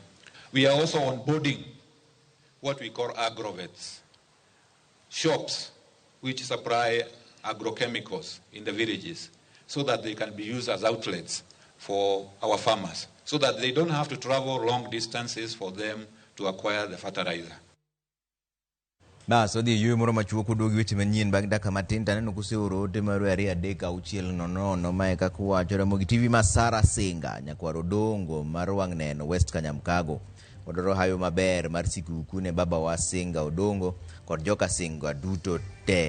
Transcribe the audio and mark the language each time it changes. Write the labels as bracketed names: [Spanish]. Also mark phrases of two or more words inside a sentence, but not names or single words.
[English] We are also onboarding what we call agrovets, shops which supply agrochemicals in the villages, so that they can be used as outlets for our farmers, so that they don't have to travel long distances for them to acquire the fertilizer. [Luo (Kenya and Tanzania)] Bas odhi yue moro machuo kuduogi weche manyien bang' dakika matin taneno kuseoro ote mar 2-3-6-0 mae kaka wacho Ramogi TV ma Sara Singa nyakwaro dongo mar wang' neno West Kanyamkago odoro hayo maber mar sikuku ne baba wa Singa Odongo kod joka Singa duto te.